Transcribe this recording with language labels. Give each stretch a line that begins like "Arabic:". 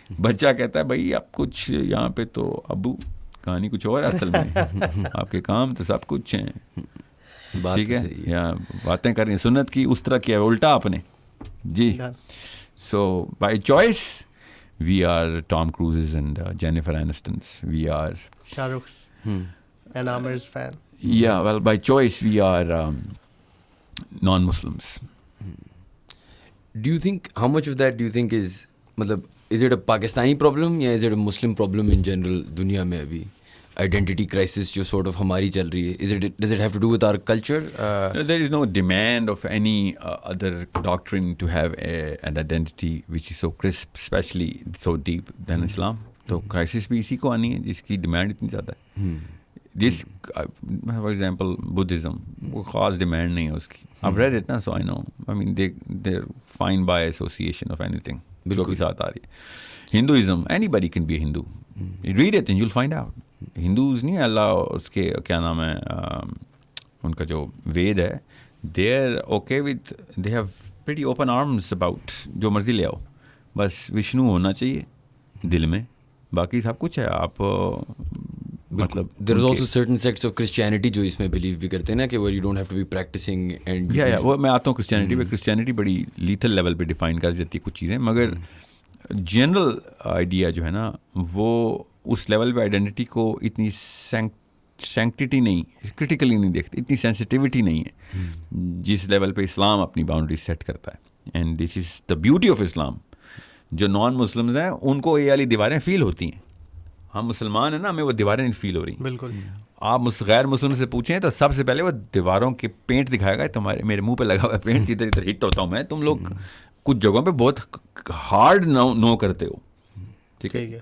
Urdu: بچہ کہتا ہے بھائی اب کچھ یہاں پہ تو ابو کہانی کچھ اور ہے اصل میں, آپ کے کام تو سب کچھ ہیں, ٹھیک ہے, یا باتیں کرنی سنت کی اس طرح کیا الٹا آپ نے جی.
English: So by choice we are Tom Cruises and Jennifer Anistons, we are Shah Rukh and Aamir's fan. Yeah, well, by choice we are non-Muslims. Do you think, how much of that do you think is, matlab, is it a Pakistani problem
Urdu: یا
English: is it a Muslim problem in general
Urdu: دنیا میں ابھی
English: identity crisis جو sort of
Urdu: ہماری چل رہی ہے,
English: does it have to do with our culture? There is no demand of any other doctrine to have an identity which is so crisp, especially so deep than Islam.
Urdu: تو crisis بھی اسی کو آنی ہے جس کی ڈیمانڈ اتنی زیادہ ہے. جس
English: for example
Urdu: بدھزم, وہ خاص ڈیمانڈ نہیں ہے اس کی.
English: I've read it نا, so I know. I mean they're fine by association of anything
Urdu: جو بھی ساتھ آ رہی ہے.
English: Hinduism, anybody can be a Hindu. Read it and you'll find out.
Urdu: Hindus نہیں, اللہ اس کے کیا نام ہے, ان کا جو وید ہے,
English: they are okay with, they have pretty open arms about
Urdu: جو مرضی لے آؤ, بس وشنو ہونا چاہیے دل میں, باقی سب کچھ ہے. آپ مطلب
English: there is also certain sects of Christianity
Urdu: جو اس میں
English: believe
Urdu: بھی کرتے ہیں نا کہ
English: where you don't have to be practicing and
Urdu: وہ میں آتا ہوں کرسچینٹی پہ. کرسچینٹی بڑی لیتھل لیول پہ ڈیفائن کر جاتی ہے کچھ چیزیں, مگر جنرل آئیڈیا جو ہے نا وہ اس لیول پہ آئیڈینٹی کو اتنی سینکٹیٹی نہیں, کرٹیکلی نہیں دیکھتے, اتنی سینسٹیوٹی نہیں ہے جس لیول پہ اسلام اپنی باؤنڈری سیٹ کرتا ہے.
English: And this is the beauty of Islam.
Urdu: جو نان مسلمز ہیں ان کو یہ والی دیواریں فیل ہوتی ہیں, ہم مسلمان ہیں نا, ہمیں وہ دیواریں فیل ہو رہی ہیں. بالکل. آپ غیر مسلم سے پوچھیں تو سب سے پہلے وہ دیواروں کے پینٹ دکھائے گا, تمہارے میرے منہ پہ لگا ہوا ہے پینٹ, ادھر ادھر ہٹ ہوتا ہوں میں, تم لوگ کچھ جگہوں پہ بہت ہارڈ نو کرتے ہو, ٹھیک ہے.